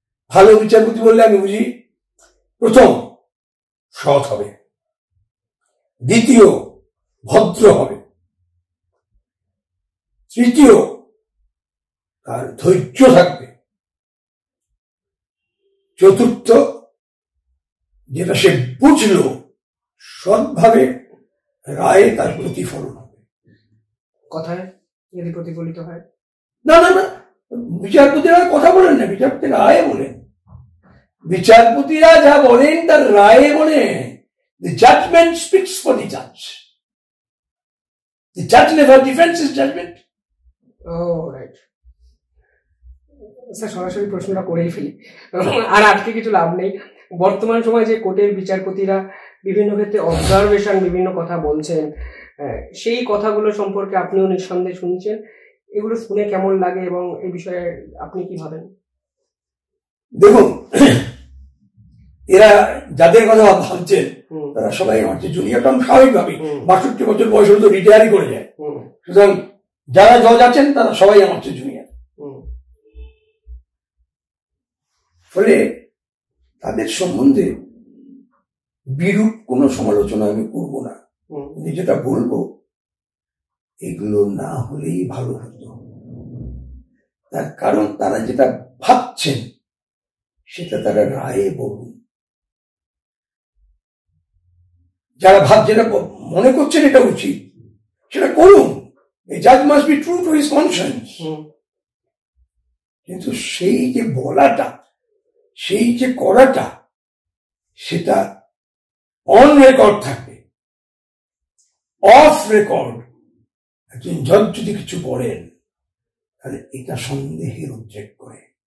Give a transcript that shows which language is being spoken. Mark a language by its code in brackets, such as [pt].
[bn] ভালো বিচারপতি বললে আমি বুঝি, প্রথম সৎ হবে, দ্বিতীয় ভদ্র হবে, তৃতীয় তার ধৈর্য থাকবে, চতুর্থ যেটা সে বুঝলো সৎভাবে রায়ে তার প্রতিফলন হবে। কথায় যদি প্রতিফলিত হয়? না না না, বিচারপতিরা কথা বলেন না, বিচারপতি রায়ে বলেন। বিচারপতিরা যা বলেন তার রায়ে বলেন। [en] The judgment speaks for the judge. The judge never defends his judgment. Oh, right. [bn] Sir, সরাসরি প্রশ্নটা করেই ফেলি, আর আজকে কিছু লাভ নেই। বর্তমান সময়ে যে কোর্টের বিচারপতিরা বিভিন্ন ক্ষেত্রে অবজারভেশন বিভিন্ন কথা বলছেন, সেই কথাগুলো সম্পর্কে আপনিও নিঃসন্দেহে শুনছেন, এগুলো শুনে কেমন লাগে এবং এই বিষয়ে আপনি কি ভাবেন? দেখুন, এরা যাদের কথা ভাবছেন তারা সবাই আমার চেয়ে জুনিয়র, স্বাভাবিকভাবেই 62 বছর বয়স হলে তো রিটায়ারই করে যায়। সুতরাং যারা জজ আছেন তারা সবাই আমার চেয়ে জুনিয়র। ফলে তাদের সম্বন্ধে বিরূপ কোনো সমালোচনা আমি করবো না, যেটা বলবো এগুলো না হলেই ভালো হতো। তার কারণ তারা যেটা ভাবছেন সেটা তারা রায়ে বলুন। যারা যেটা মনে করছেন এটা উচিত সেটা করুন। [en] A judge must be true to his conscience. [bn] কিন্তু সেই যে বলাটা, সেই যে করাটা, সেটা অন রেকর্ড থাকবে। অফ রেকর্ড একজন জজ যদি কিছু বলেন তাহলে এটা সন্দেহের উদ্রেক করে।